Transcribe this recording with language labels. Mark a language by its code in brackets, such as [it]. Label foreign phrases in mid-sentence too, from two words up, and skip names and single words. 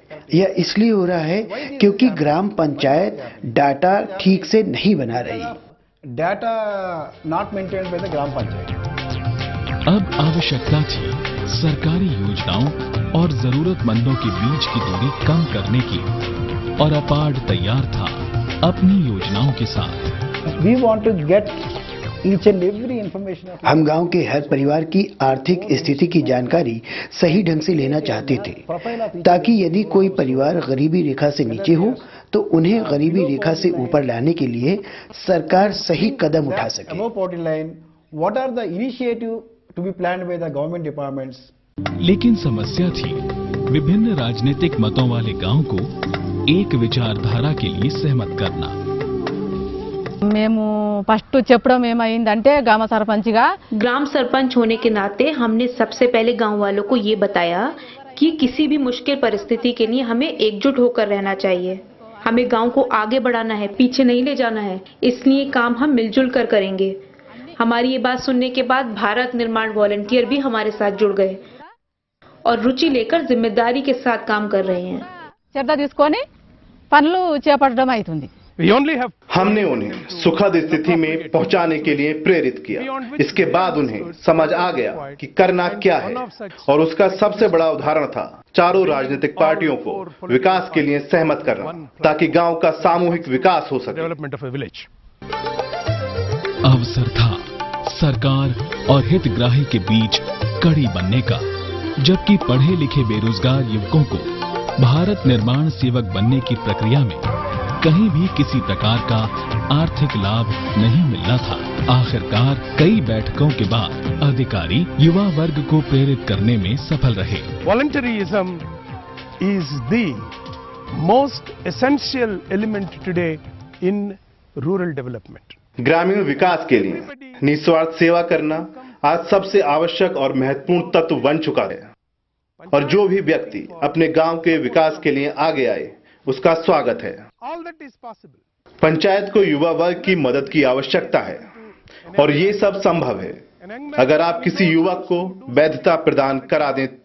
[hi] यह इसलिए हो रहा है क्योंकि ग्राम पंचायत डाटा ठीक से नहीं बना रही। [en] Data not maintained by the Gram Panchayat. [hi] अब आवश्यकता थी सरकारी योजनाओं और जरूरतमंदों के बीच की दूरी कम करने की और अपार्ड तैयार था अपनी योजनाओं के साथ। [en] We want to get each and every information. [hi] हम गांव के हर परिवार की आर्थिक स्थिति की जानकारी सही ढंग से लेना चाहते थे ताकि यदि कोई परिवार गरीबी रेखा से नीचे हो तो उन्हें गरीबी रेखा से ऊपर लाने के लिए सरकार सही कदम उठा सके। [en] what are the initiative to be planned by the government departments? [hi] लेकिन समस्या थी विभिन्न राजनीतिक मतों वाले गांव को एक विचारधारा के लिए सहमत करना। [te] మేము ఫస్ట్ చెప్పడం ఏమైందంటే గ్రామ సర్పంచ్గా [hi] ग्राम सरपंच होने के नाते हमने सबसे पहले गांव वालों को ये बताया कि किसी भी मुश्किल परिस्थिति के लिए हमें एकजुट होकर रहना चाहिए। हमें गांव को आगे बढ़ाना है, पीछे नहीं ले जाना है, इसलिए काम हम मिलजुल कर करेंगे। हमारी ये बात सुनने के बाद भारत निर्माण वॉलंटियर भी हमारे साथ जुड़ गए और रुचि लेकर जिम्मेदारी के साथ काम कर रहे हैं। [te] శ్రద్ధ తీసుకొని పనులు చేపట్టడం అవుతుంది। [hi] हमने उन्हें सुखद स्थिति में पहुंचाने के लिए प्रेरित किया। इसके बाद उन्हें समझ आ गया कि करना क्या है और उसका सबसे बड़ा उदाहरण था चारों राजनीतिक पार्टियों को विकास के लिए सहमत करना ताकि गांव का सामूहिक विकास हो सके। अवसर था सरकार और हितग्राही के बीच कड़ी बनने का, जबकि पढ़े लिखे बेरोजगार युवकों को भारत निर्माण सेवक बनने की प्रक्रिया में कहीं भी किसी प्रकार का आर्थिक लाभ नहीं मिलना था। आखिरकार कई बैठकों के बाद अधिकारी युवा वर्ग को प्रेरित करने में सफल रहे। [en] Volunteerism is the most essential element today in rural development. [hi] ग्रामीण विकास के लिए निस्वार्थ सेवा करना आज सबसे आवश्यक और महत्वपूर्ण तत्व बन चुका है और जो भी व्यक्ति अपने गांव के विकास के लिए आगे आए उसका स्वागत है। पंचायत को युवा वर्ग की मदद की आवश्यकता है और ये सब संभव है अगर आप किसी युवक को वैधता प्रदान करा दें तो।